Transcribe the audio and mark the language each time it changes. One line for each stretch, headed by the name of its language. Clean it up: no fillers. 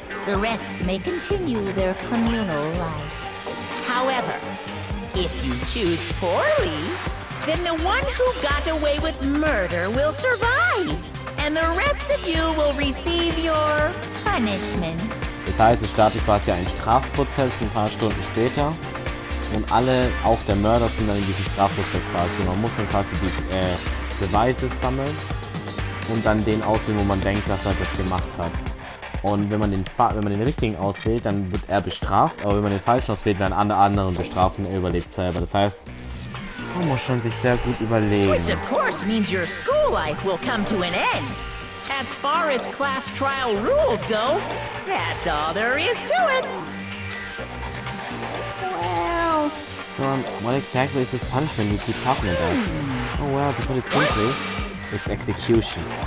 English: The rest may continue their communal life. However, if you choose poorly, then the one who got away with murder will survive, and the rest of you will receive your punishment.
German: Das heißt, es startet quasi ein Strafprozess ein paar Stunden später. und alle, auch der Mörder, sind dann in diesem Strafprozess quasi. Man muss dann quasi die Beweise sammeln und dann den auswählen, wo man denkt, dass er das gemacht hat. Und wenn man den richtigen auswählt, dann wird er bestraft, aber wenn man den falschen auswählt, werden alle anderen bestraft und er überlebt selber. Das heißt, man muss schon sich sehr gut überlegen.
English: Which of course means your school life will come to an end. As far as class trial rules go, that's all there is to it. Well, So, what exactly is this punishment you keep talking about? Oh well, to put it simply, it's execution.